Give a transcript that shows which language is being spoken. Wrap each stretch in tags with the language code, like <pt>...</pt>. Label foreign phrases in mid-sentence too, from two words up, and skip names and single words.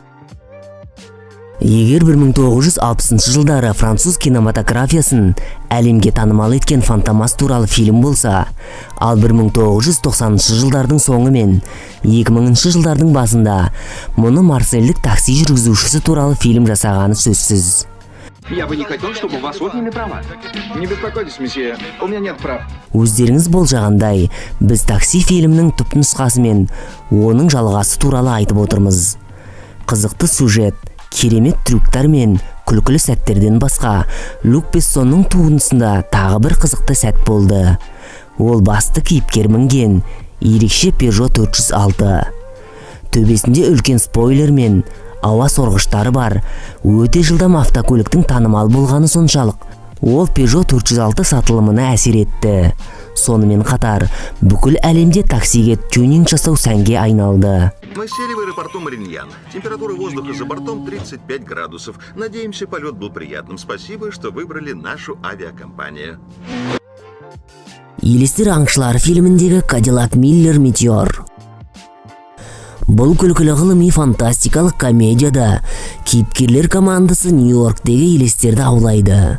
<kk>Егер 1960 жылдары француз кинематографиясын әлемге танымал еткен Фантомас туралы фильм болса, ал 1990 жылдардың соңы мен 2000 жылдардың басында мұны марсельдік такси жүргізушісі туралы фильм жасағаны сөзсіз.</kk> <ru>Я бы не хотел, чтобы у вас отняли права. Не беспокойтесь, месье, у меня нет прав.</ru> <kk>Өздеріңіз болжағандай, біз такси фильмнің түпнұсқасы мен оның жалғасы туралы айтып отырмыз. Қызықты сюжет, керемет трюктар мен күлкілі сәттерден басқа, Люк Бессонның туындысында тағы бір қызықты сәт болды. Ол басты кейіпкер мінген ерекше Peugeot 406. Төбесінде үлкен спойлер мен ауа сорғыштары бар, өте жылдам автокөліктің танымал болғаны соншалық, ол Peugeot 406 сатылымына әсер етті. Сонымен қатар, бүкіл әлемде таксиге тюнинг жасау сәнге айналды.</kk> <ru>Мы сели в аэропорту Мариньян. Температура воздуха за бортом 35 градусов. Надеемся, полет был приятным. Спасибо, что выбрали нашу авиакомпанию.</ru> <kk>Елестер аңшылары фильміндегі Cadillac Miller Meteor. Бұл күлкілі ғылыми фантастикалық комедияда кейіпкерлер командасы Нью-Йорктегі елестерді аулайды.</kk>